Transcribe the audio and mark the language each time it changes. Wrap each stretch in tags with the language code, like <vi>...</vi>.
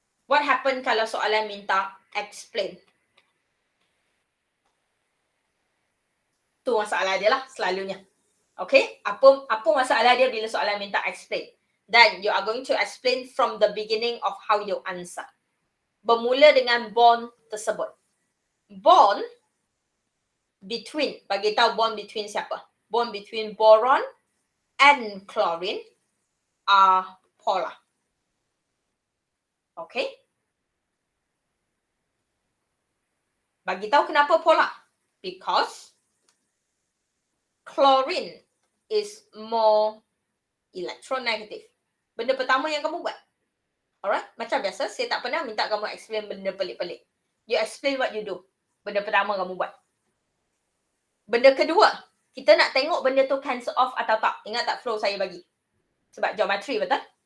<en>What happen</en> <ms>kalau soalan minta explain? Tu masalah dia lah selalunya. Okay? Apa masalah dia bila soalan minta explain?</ms> <en>Then you are going to explain from the beginning of how you answer.</en> <ms>Bermula dengan bond tersebut.</ms> <en>Bond between,</en> <ms>bagi tahu</ms> <en>bond between</en> <ms>siapa?</ms> <en>Bond between boron and chlorine are polar. Okay?</en> <ms>Bagi tahu kenapa polar?</ms> <en>Because chlorine is more electronegative.</en> <ms>Benda pertama yang kamu buat. Alright? Macam biasa, saya tak pernah minta kamu explain benda pelik-pelik.</ms> <en>You explain what you do.</en> <ms>Benda pertama kamu buat. Benda kedua, kita nak tengok benda tu cancel off atau tak. Ingat tak flow saya bagi? Sebab geometry, betul?</ms>